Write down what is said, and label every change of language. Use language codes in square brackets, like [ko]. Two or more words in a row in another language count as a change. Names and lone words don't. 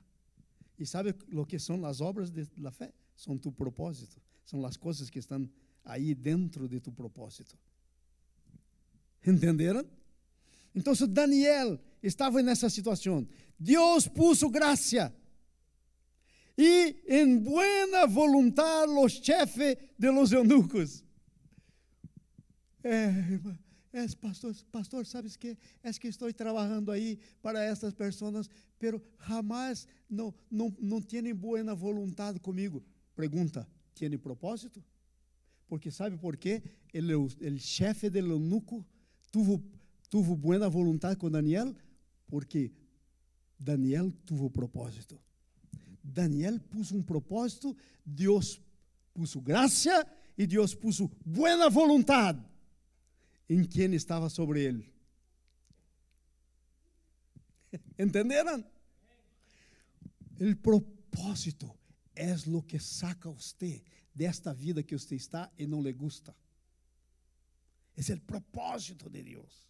[pt] E sabe o que são as obras da fé? São tu propósito. São as coisas que estão aí dentro de tu propósito. Entenderam? Então, Daniel estava nessa situação. Deus puso graça. E em [es] buena voluntad los chefes de los eunucos. Pastor, ¿sabes qué? Es que estoy trabajando ahí para estas personas, pero jamás no tienen buena voluntad conmigo. Pregunta, ¿tiene propósito? Porque ¿sabe por qué? El chefe del eunuco tuvo buena voluntad con Daniel, porque Daniel tuvo propósito. [pt] Daniel puso um propósito, Deus puso graça e Deus puso [es] buena voluntad [pt] em quem estava sobre ele. ¿Entenderam? O propósito é o que saca você desta vida que você está e não lhe gusta. É o propósito de Deus.